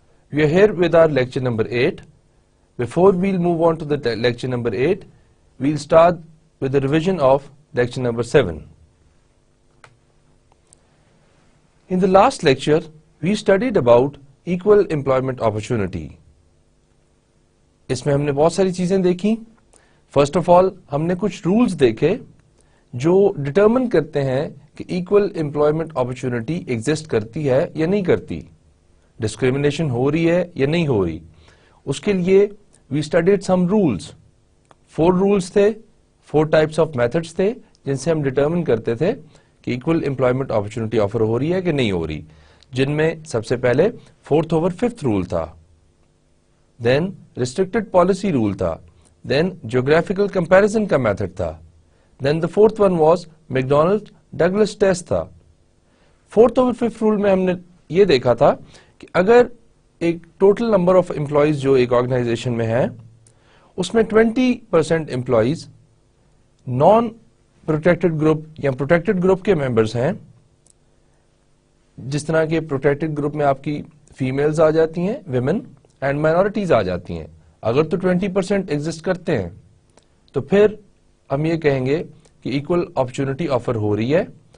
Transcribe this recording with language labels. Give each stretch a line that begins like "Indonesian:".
English: We are here with our lecture number 8. Before we'll move on to the lecture number 8, we'll start with the revision of lecture number 7. In the last lecture, we studied about equal employment opportunity.
Hindi: इसमें हमने बहुत सारी चीजें देखी.
English: First of all,
Hindi: हमने कुछ rules देखे जो determine करते हैं कि equal employment opportunity exist करती है या नहीं करती, discrimination हो रही है या नहीं हो रही. उसके लिए
English: we studied some rules.
Hindi: 4 rules थे, 4 types of methods थे जिनसे हम determine करते थे कि equal employment opportunity offer हो रही है कि नहीं हो रही, जिनमें सबसे पहले 4th over 5th rule था, then restricted policy rule था, then geographical comparison का method था,
English: then the 4th one was McDonald Douglas test
Hindi: था. 4th over 5th rule में हमने ये देखा था कि अगर एक total number of employees जो एक organization में है उसमें 20% employees non protected group या protected group के members हैं, जिस तरह के protected group में आपकी females आ जाती हैं, women and minorities आ जाती हैं, अगर तो 20% exist करते हैं तो फिर हम ये कहेंगे कि इक्वल अपॉर्चुनिटी ऑफर हो रही है.